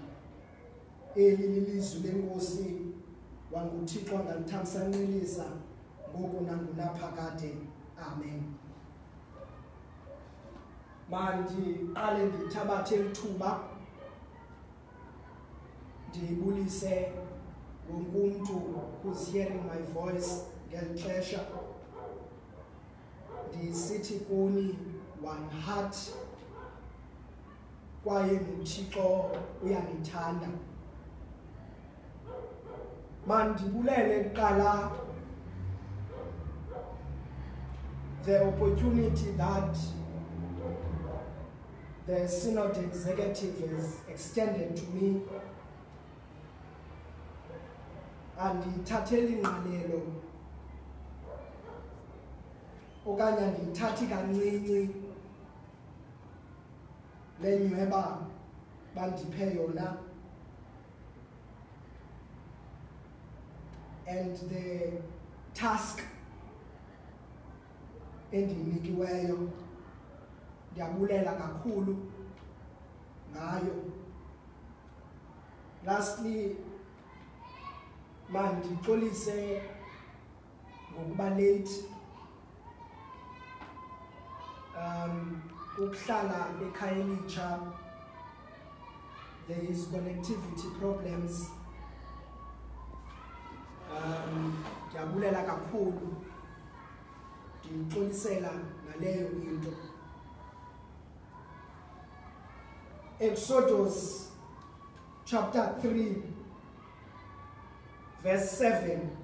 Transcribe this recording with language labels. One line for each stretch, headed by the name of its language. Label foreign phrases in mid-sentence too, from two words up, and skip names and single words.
Xhosa: Eli lilizwi lenkosi wanguThixo angalithamsanqilisa ngoku nangunaphakade. Amen. Mandiqale ndithabathe ithuba ndibulise wonke umuntu
English: who's hearing my voice
Xhosa: ngeli xesha. Ndisithi kuni one heart, kwaye noThixo uyanithanda. Mandibulele kuqala
English: the opportunity that the Synod Executive has extended to me,
Xhosa: and ndithathele ingqalelo okanye ndithathi kancinci le nyweba bandiphe yona
English: and the task
Xhosa: endinikiweyo. Ndiyabulela kakhulu ngayo. Lastly, mandixolise ngokuba late. Ukuhlala ekhaya elitsha,
English: there is connectivity problems.
Xhosa: Ndiyabulela kakhulu, ndixolisela ngaleyo into.
English: Exodus chapter 3 verse 7.